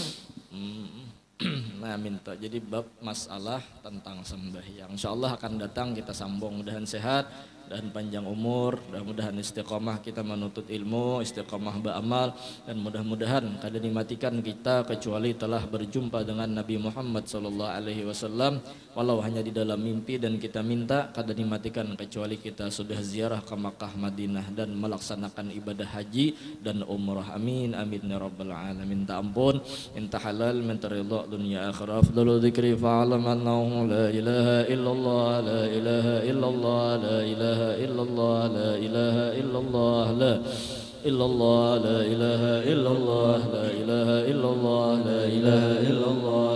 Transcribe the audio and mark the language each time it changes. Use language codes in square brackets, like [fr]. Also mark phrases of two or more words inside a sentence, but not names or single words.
[bjn] Nah minta jadi bab masalah tentang sembahyang. Insyaallah akan datang kita sambung, mudahan sehat dan panjang umur, dan mudahan istiqomah kita menuntut ilmu, istiqomah beramal, dan mudah-mudahan kada dimatikan kita kecuali telah berjumpa dengan Nabi Muhammad [ar] صلى الله عليه وسلم [bjn] walau hanya di dalam mimpi, dan kita minta kada dimatikan kecuali kita sudah ziarah ke Makkah Madinah dan melaksanakan ibadah haji dan umrah. [ar] آمين آمين يا رب العالمين. [bjn] Minta ampun, minta halal, minta ridha dunia akhirah. [ar] أفضل الذكر فاعلم أنه لا إله إلا الله، لا إله إلا الله، لا إله إلا الله، لا إله إلا الله، لا إلا الله، لا إله إلا الله، لا إله إلا الله، لا إله إلا الله.